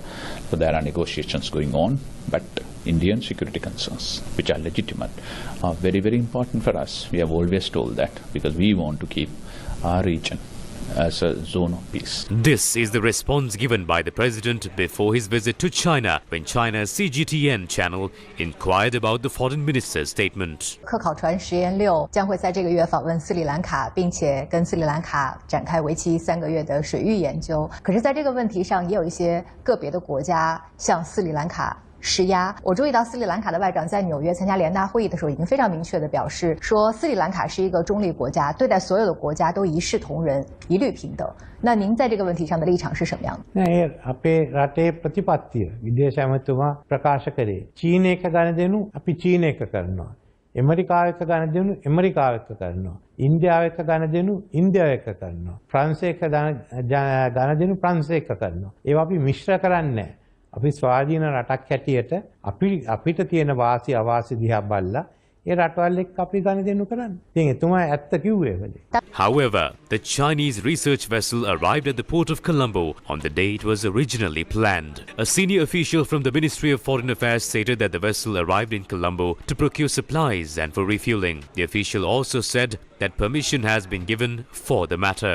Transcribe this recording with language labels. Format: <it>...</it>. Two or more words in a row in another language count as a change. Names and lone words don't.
<en>So there are negotiations going on, but Indian security concerns, which are legitimate, are very, very important for us. We have always told that because we want to keep our region as a zone of peace. This is the response given by the President before his visit to China, when China's CGTN channel inquired about the Foreign Minister's statement.</en> <zh>科考船实验6将会在这个月访问斯里兰卡，并且跟斯里兰卡展开为期3个月的水域研究。可是在这个问题上，也有一些个别的国家向斯里兰卡施压。我注意到斯里兰卡的外长在纽约参加联大会议的时候，已经非常明确地表示说，斯里兰卡是一个中立国家，对待所有的国家都一视同仁，一律平等。那您在这个问题上的立场是什么样的？</zh> <si>අපේ රටේ ප්‍රතිපත්තිය විදේශ ඇමතුමා ප්‍රකාශ කරේ චීන එක ගණ දෙනු අපි චීන එක කරනවා ඇමරිකාව එක ගණ දෙනු ඇමරිකාව එක කරනවා ඉන්දියාව එක ගණ දෙනු ඉන්දියාව එක කරනවා ප්‍රංශ එක ගණ දෙනු ප්‍රංශ එක කරනවා ඒවා අපි මිශ්‍ර කරන්නේ නැහැ අපි ස්වාධීන රටක් හැටියට අපිට තියෙන වාසි අවාසි දිහා බලලා ඒ රටවල් එක්ක අපි ගණ දෙනු කරන්නේ. ඉතින් එතුමා ඇත්ත කිව්වේ වෙලේ.</si> <en>However, the Chinese research vessel arrived at the port of Colombo on the day it was originally planned. A senior official from the Ministry of Foreign Affairs stated that the vessel arrived in Colombo to procure supplies and for refueling. The official also said that permission has been given for the matter.</en>